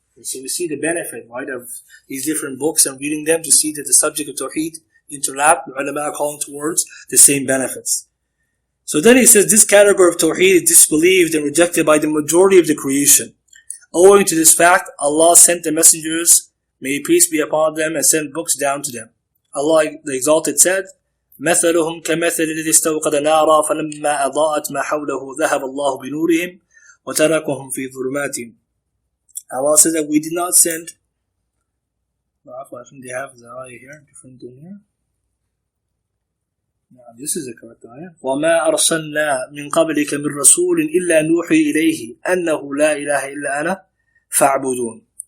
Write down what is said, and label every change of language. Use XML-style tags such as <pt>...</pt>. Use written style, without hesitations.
<en>And so we see the benefit, right, of these different books and reading them to see that the subject of Tawheed interlap, the ulama are calling towards the same benefits. So then he says this category of Tawheed is disbelieved and rejected by the majority of the creation. Owing to this fact, Allah sent the messengers, may peace be upon them, and sent books down to them. Allah the Exalted said,</en> <ar>مثلهم كمثل الذي استوقد نارا فلما أضاءت ما حوله ذهب الله بنورهم وتركهم في ظلمات.</ar> <en>Allah says that we did not send. I think they have the ayah here, different than here. This is the correct ayah.</en> <ar>وَمَا أَرْسَلْنَا مِنْ قَبْلِكَ مِنْ رَسُولٍ إِلَّا نُوحِي إِلَيْهِ أَنَّهُ لَا إِلَهَ إِلَّا أَنَا فَاعْبُدُونَ.</ar>